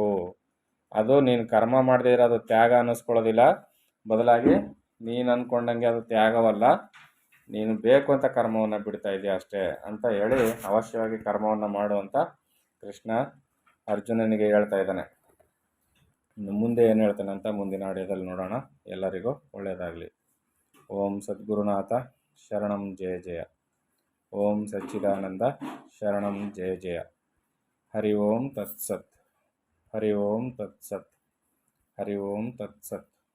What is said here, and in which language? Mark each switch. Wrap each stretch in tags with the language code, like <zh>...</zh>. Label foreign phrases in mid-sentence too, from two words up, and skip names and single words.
<kn>ಅದು ನೀನು ಕರ್ಮ ಮಾಡದೇ ಇರೋದು ತ್ಯಾಗ ಅನ್ನಿಸ್ಕೊಳ್ಳೋದಿಲ್ಲ, ಬದಲಾಗಿ ನೀನು ಅಂದ್ಕೊಂಡಂಗೆ ಅದು ತ್ಯಾಗವಲ್ಲ, ನೀನು ಬೇಕು ಅಂತ ಕರ್ಮವನ್ನು ಬಿಡ್ತಾ ಇದೆಯಾ ಅಷ್ಟೇ ಅಂತ ಹೇಳಿ ಅವಶ್ಯವಾಗಿ ಕರ್ಮವನ್ನು ಮಾಡು ಅಂತ ಕೃಷ್ಣ ಅರ್ಜುನನಿಗೆ ಹೇಳ್ತಾ ಇದ್ದಾನೆ. ಇನ್ನು ಮುಂದೆ ಏನು ಹೇಳ್ತಾನೆ ಅಂತ ಮುಂದಿನ ಆಡಿಯೋದಲ್ಲಿ ನೋಡೋಣ. ಎಲ್ಲರಿಗೂ ಒಳ್ಳೆಯದಾಗಲಿ.</kn> <sa>ಓಂ ಸದ್ಗುರುನಾಥ ಶರಣಂ ಜಯ ಜಯ. ಓಂ ಸಚ್ಚಿದಾನಂದ ಶರಣಂ ಜಯ ಜಯ. ಹರಿ ಓಂ ತತ್ಸತ್. ಹರಿ ಓಂ ತತ್ಸತ್. ಹರಿ ಓಂ ತತ್ಸತ್.</sa>